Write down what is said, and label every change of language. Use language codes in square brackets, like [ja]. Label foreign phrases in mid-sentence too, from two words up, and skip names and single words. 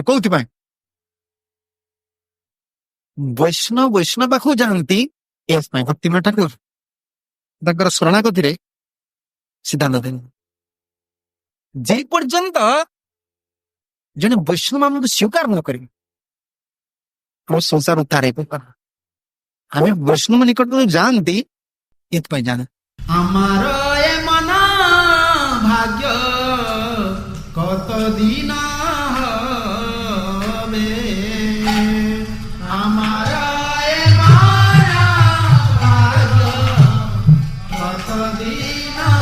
[or] କୋଉଥିପାଇଁ ବୈଷ୍ଣବ ପାଖକୁ ଯାଆନ୍ତି ଏଥିପାଇଁ ଭକ୍ତିମୟ ଠାକୁର ତାଙ୍କର ଶରଣାଗତିରେ ସିଦ୍ଧାନ୍ତ ଦେଲେ ଯେ ପର୍ଯ୍ୟନ୍ତ ଜଣେ ବୈଷ୍ଣବ ଆମକୁ ସ୍ୱୀକାର ନ କରିବେ ଆମ ସଂସାର ଉଦ୍ଧାର ହେଇପାରିବ। ଆମେ ବୈଷ୍ଣବ ନିକଟକୁ ଯାଆନ୍ତି ଏଥିପାଇଁ ଜାଣେ [bn] আমার এ মন ভাগ্য কত দিন হবে আমার এ মন ভাগ্য কত দিন